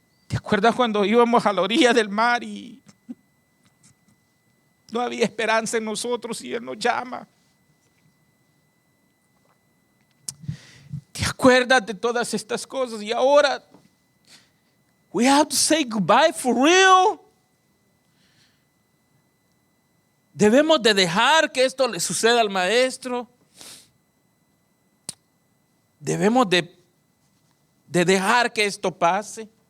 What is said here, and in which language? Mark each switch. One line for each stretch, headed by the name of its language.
Spanish: ¿Te acuerdas cuando íbamos a la orilla del mar y no había esperanza en nosotros y Él nos llama? ¿Te acuerdas de todas estas cosas? Y ahora
English: we have to say goodbye for real.
Spanish: Debemos de dejar que esto le suceda al maestro. Debemos de dejar que esto pase.